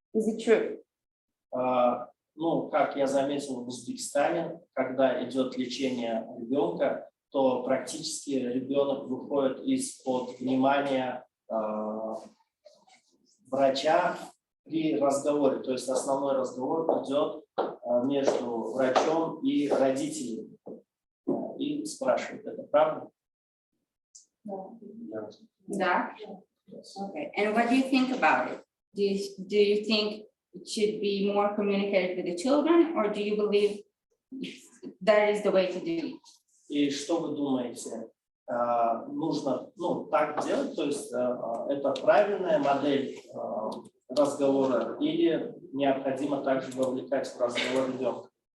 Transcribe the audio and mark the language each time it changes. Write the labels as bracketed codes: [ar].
[en] Is it true? [ru] Ну, как я заметил в Узбекистане, когда идет лечение ребенка, то практически ребенок выходит из-под внимания врача при разговоре. То есть основной разговор идет между врачом и родителями. И спрашивает, это правда? Да. [en] Okay. And what do you think about it? Do you think it should be more communicated with the children, or do you believe that is the way to do it? [ru] И что вы думаете? Нужно так делать, то есть это правильная модель разговора или необходимо также вовлекать в разговор ребенка?